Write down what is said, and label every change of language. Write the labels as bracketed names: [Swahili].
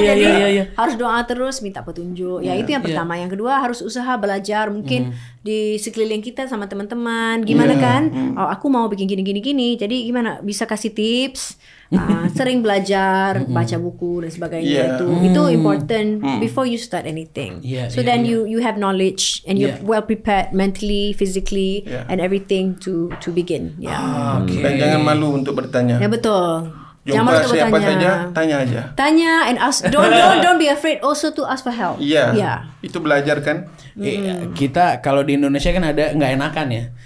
[Indonesian] Jadi harus doa terus, minta petunjuk. Itu yang pertama. Yang kedua harus usaha belajar, mungkin di sekeliling kita sama teman-teman. Gimana kan? Aku mau bikin gini. Jadi gimana? Bisa kasih tips. Sering belajar, baca buku dan sebagainya. [English] Itu important before you start anything. So then you have knowledge and you're well prepared mentally, physically, and everything to begin. [Indonesian] Dan jangan malu untuk bertanya. Betul. Jumpa siapa saja, tanya aja. Tanya [English] and ask. Don't be afraid also to ask for help. [Indonesian] Iya. Itu belajar kan. Kita kalau di Indonesia kan ada nggak enakan ya.